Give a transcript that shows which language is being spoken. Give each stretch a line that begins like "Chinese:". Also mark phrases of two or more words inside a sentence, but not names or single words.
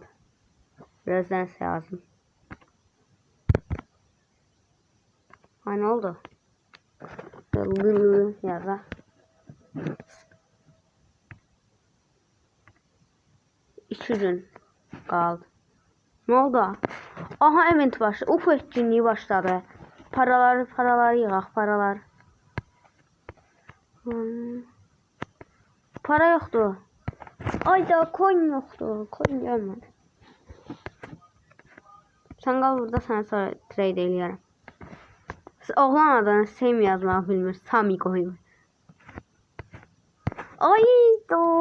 Azerbaijani: Birazdan yazdım. Nə oldu? Yaza. İki gün qaldı.
Turkish: Ne oldu? Aha event başladı. Uf etkinliği başladı.
Azerbaijani: Paralar yığaq, paralar. Para yoxdur. Ayda coin yoxdur. Coin gəlmədi. Sən qal burada, sənə sonra trade eləyərəm. Oğlan adını Sam yazmaq bilmir. Sami qoyur. Ayda.